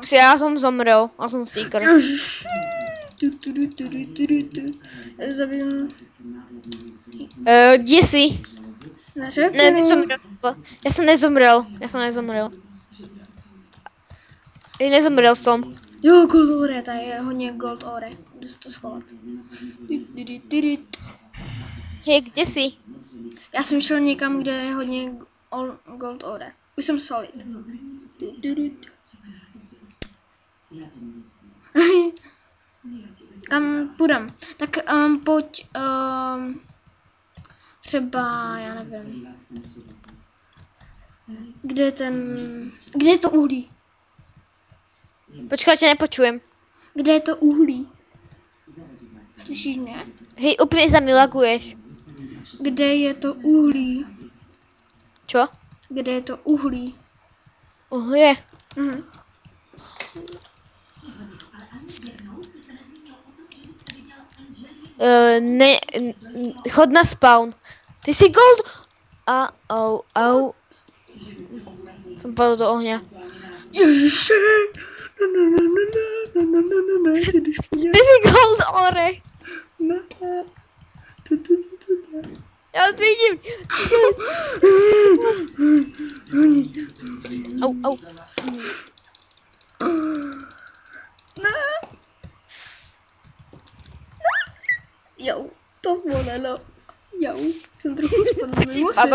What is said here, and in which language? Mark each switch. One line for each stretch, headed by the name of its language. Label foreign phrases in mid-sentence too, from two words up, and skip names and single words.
Slovak: Ups, ja som zomrel, a som Seeker.
Czech: Zabijím.
Slovak: Kde si?
Czech: Neřeknu.
Slovak: Ne, nezomrel. Ja som nezomrel. Nezomrel som.
Czech: Jo,
English: Gold Ore,
Czech: tady je hodně
English: Gold Ore.
Czech: Jdu se to schovat.
Slovak: Hej, kde si?
Czech: Já jsem šel někam, kde je hodně
English: Gold Ore.
Czech: Už jsem solid. Kam půjdem? Tak pojď třeba, já nevím. Kde je to uhlí?
Slovak: Počkaj, tě nepočujem.
Czech: Kde je to uhlí? Slyšíš mě?
Slovak: Hej, úplne sa mi laguješ.
Czech: Kde je to uhlí?
Slovak: Čo?
Czech: Kde je to uhlí?
Slovak: Uhlie. Mhm. Chod na spawn. Ty si Gold... Au. Som padol do ohňa. Ježiši! Ty si
English: Gold Ore.
Slovak: Ja to vidím. Au. Jo, to bolelo.
Czech: Jo, jsem trochu spadl mimo svět.